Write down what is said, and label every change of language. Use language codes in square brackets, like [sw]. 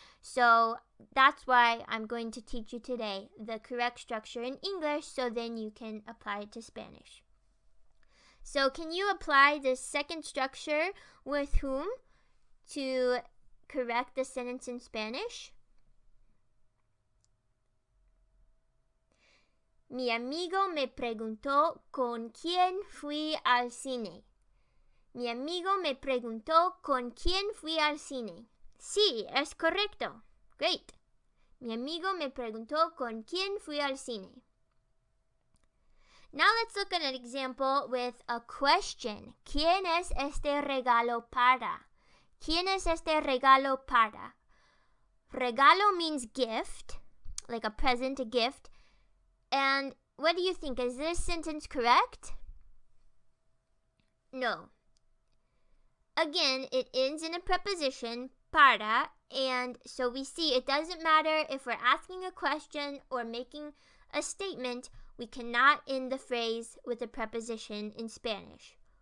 [en] So that's why I'm going to teach you today the correct structure in English, so then you can apply it to Spanish. So can you apply the second structure with whom to correct the sentence in Spanish? [es] Mi amigo me preguntó con quién fui al cine. Mi amigo me preguntó con quién fui al cine. Sí, es correcto. Great. Mi amigo me preguntó con quién fui al cine. [en] Now let's look at an example with a question. [es] ¿Quién es este regalo para? ¿Quién es este regalo para? [en] Regalo means gift, like a present, a gift. And what do you think? Is this sentence correct? No. Again, it ends in a preposition, para, and so we see it doesn't matter if we're asking a question or making a statement, we cannot end the phrase with a preposition in Spanish.